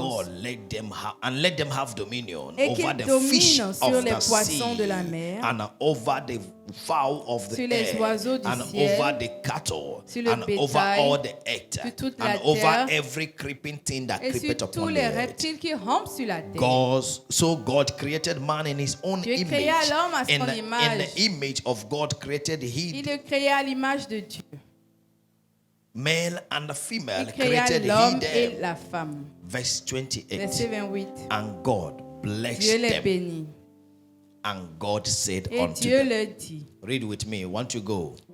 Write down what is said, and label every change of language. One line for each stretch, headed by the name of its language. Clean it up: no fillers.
English: God let them have dominion
French: et
English: over
French: qu'ils
English: the fish
French: dominent sur
English: of
French: les
English: the
French: poissons
English: sea
French: de la mer,
English: and over the fowl of the
French: sur les
English: air
French: oiseaux du
English: and
French: ciel,
English: over the cattle
French: sur le
English: and over
French: bétail,
English: all the earth
French: sur toute
English: and
French: la
English: over
French: terre,
English: every creeping thing that
French: et sur
English: creepeth
French: tous
English: upon the
French: les
English: earth.
French: reptiles qui rampent sur la terre.
English: God created man in his own
French: Dieu
English: image.
French: créa l'homme à son
English: In
French: image.
English: the image of God created he,
French: Il le créa à l'image de Dieu.
English: male and female
French: Il créa
English: created he
French: l'homme et
English: them.
French: la femme.
English: Verse 28.
French: Verset 28.
English: And God blessed
French: Dieu les
English: them.
French: bénit.
English: And God said
French: Et
English: unto
French: Dieu
English: them.
French: leur dit,
English: Read with me. Want to go?